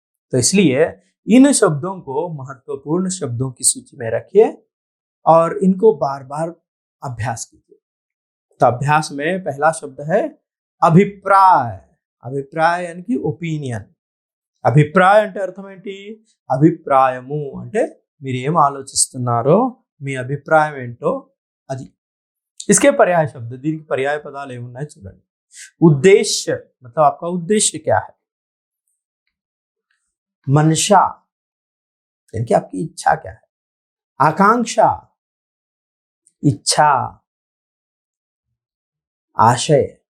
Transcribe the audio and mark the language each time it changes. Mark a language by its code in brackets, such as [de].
[hi] तो इसलिए इन शब्दों को महत्वपूर्ण शब्दों की सूची में रखिए और इनको बार बार अभ्यास कीजिए। तो अभ्यास में पहला शब्द है अभिप्राय। अभिप्राय यानी कि ओपिनियन। [te] అభిప్రాయం అంటే అర్థం ఏంటి? అభిప్రాయము అంటే మీరు ఏం ఆలోచిస్తున్నారో మీ అభిప్రాయం ఏంటో అది। [hi] इसके पर्याय शब्द [te] దీనికి पर्याय పదాలు ఏమున్నాయి చూడండి। [hi] उद्देश्य मतलब आपका उद्देश्य क्या है। मंशा यानी कि आपकी इच्छा क्या है। आकांक्षा इच्छा, आशय।